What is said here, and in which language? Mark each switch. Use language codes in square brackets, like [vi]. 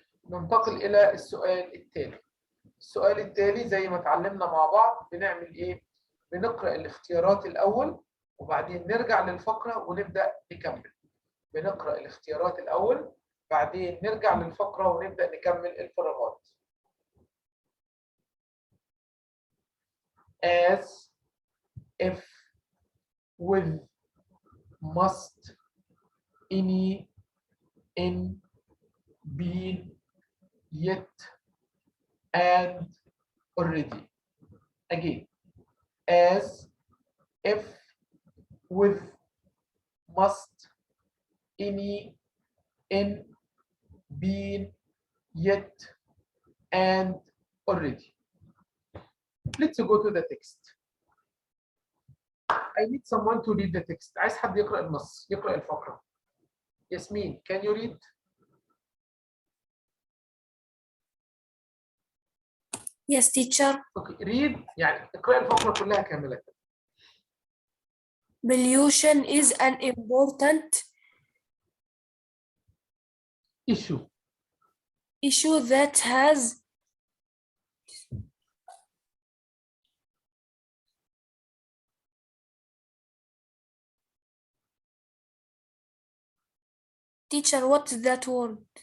[ar] ننتقل إلى السؤال التالي. السؤال التالي زي ما اتعلمنا مع بعض بنعمل إيه؟ بنقرأ الاختيارات الأول وبعدين نرجع للفقرة ونبدأ نكمل. بنقرأ الاختيارات الأول بعدين نرجع للفقرة ونبدأ نكمل الفراغات. [en] as, if, with, must, any, in, been, yet, and, already. Again, as, if, with, must, any, in, been, yet, and, already. Let's go to the text. I need someone to read the text. [ar] عايز حد يقرأ النص، يقرأ الفقرة. [en] ياسمين, can you read? Yes, teacher. Okay, read [ar] يعني اقرأ الفقرة كلها كاملة. [en] Pollution is an important issue that has Teacher, what is that word?